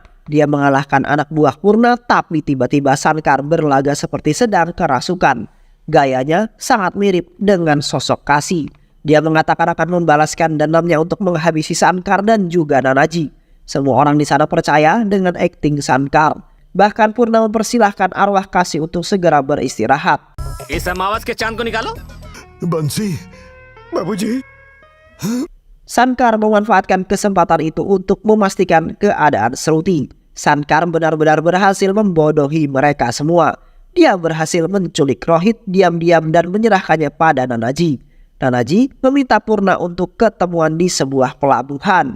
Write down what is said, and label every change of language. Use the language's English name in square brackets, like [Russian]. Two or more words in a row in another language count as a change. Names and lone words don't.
[Indonesian] Dia mengalahkan anak buah Purna, tapi tiba-tiba Sankar berlaga seperti sedang kerasukan. Gayanya sangat mirip dengan sosok Kasi. Dia mengatakan akan membalaskan dendamnya untuk menghabisi Sankar dan juga Nanaji. Semua orang di sana percaya dengan akting Sankar. Bahkan Purna mempersilahkan arwah Kasi untuk segera beristirahat. [Hindi] इस अमावस के चांद को निकालो। बंसी बाबूजी [Indonesian] Sankar memanfaatkan kesempatan itu untuk memastikan keadaan Sruti. Sankar benar-benar berhasil membodohi mereka semua. Dia berhasil menculik Rohit diam-diam dan menyerahkannya pada Nanaji. Nanaji meminta Purna untuk ketemuan di sebuah pelabuhan.